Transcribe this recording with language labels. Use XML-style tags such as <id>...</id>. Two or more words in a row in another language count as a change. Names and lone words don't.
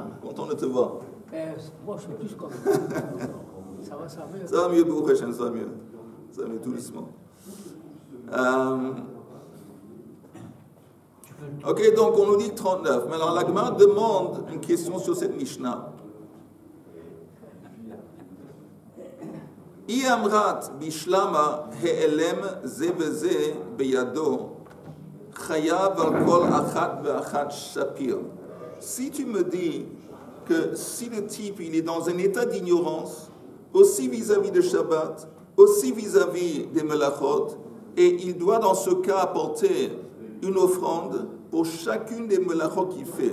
<fr>Content de te voir. Moi, je suis plus comme ça va, ça va. Ça va mieux,</fr> <he>Baruch Hashem,</he> <fr>ça va mieux. Ça va mieux tout doucement. Ok, donc on nous dit 39. Mais alors la Gemara demande une question sur cette Mishnah.</fr> <arc>I amrat bishlama he'elem ze veze beyado chayav al kol achat ve'achat shapir.</arc> <fr>Si tu me dis que si le type il est dans un état d'ignorance aussi vis-à-vis de Shabbat, aussi vis-à-vis des melachot, et il doit dans ce cas apporter une offrande pour chacune des melachot qu'il fait.</fr>